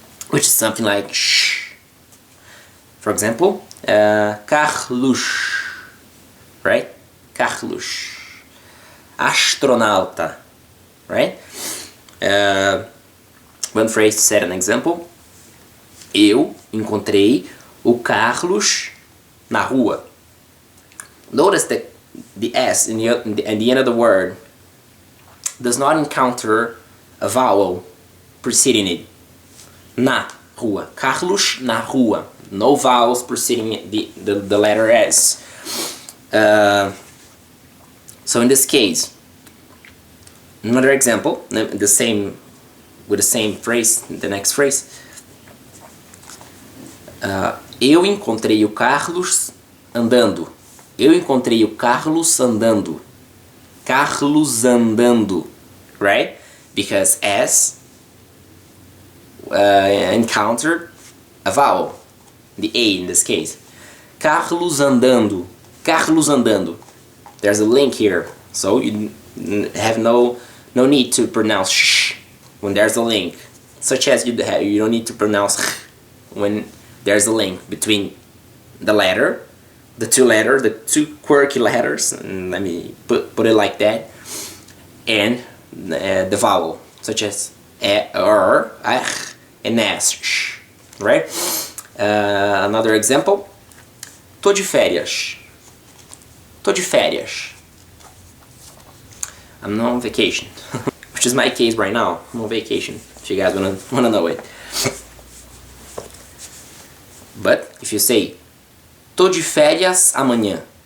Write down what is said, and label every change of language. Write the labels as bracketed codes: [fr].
[en] Which is something like sh. For example, Carlos, right? Carlos. Astronauta, right? One phrase to set an example. [pt] Eu encontrei o Carlos na rua. [en] Notice that the S in the end of the word does not encounter a vowel preceding it. [pt] Na rua. Carlos na rua. [en] No vowels preceding the letter S. So in this case, another example, with the same phrase, the next phrase. [pt] Eu encontrei o Carlos andando. Eu encontrei o Carlos andando. Carlos andando, [en] right? Because S encountered a vowel, the A in this case. [pt] Carlos andando. Carlos andando. [en] There's a link here, so you have no need to pronounce sh when there's a link, such as you don't need to pronounce ch when there's a link between the letter, the two quirky letters, and let me put it like that, and the vowel, such as and s, sh, right? Another example. [pt] Tô de férias. Tô de férias. [en] I'm on vacation. Which is my case right now. I'm on vacation, if you guys wanna know it. But if you say [pt] tô de férias amanhã.